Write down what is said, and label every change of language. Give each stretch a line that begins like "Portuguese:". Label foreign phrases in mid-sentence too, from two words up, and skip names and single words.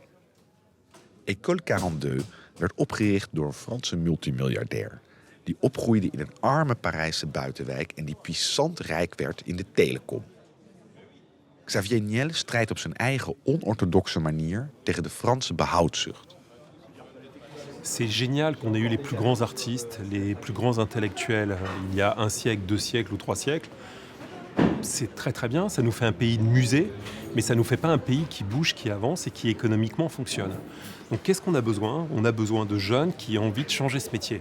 Dutch: École 42 werd opgericht door een Franse multimiljardair die opgroeide in een arme Parijse buitenwijk en die puissant rijk werd in de telecom. Xavier Niel strijdt op zijn eigen onorthodoxe manier tegen de Franse behoudzucht.
French: C'est génial qu'on ait eu les plus grands artistes, les plus grands intellectuels il y a 1 siècle, 2 siècles ou 3 siècles. C'est très très bien, ça nous fait un pays de musée, mais ça ne nous fait pas un pays qui bouge, qui avance et qui économiquement fonctionne. Donc qu'est-ce qu'on a besoin? On a besoin de jeunes qui ont envie de changer ce métier.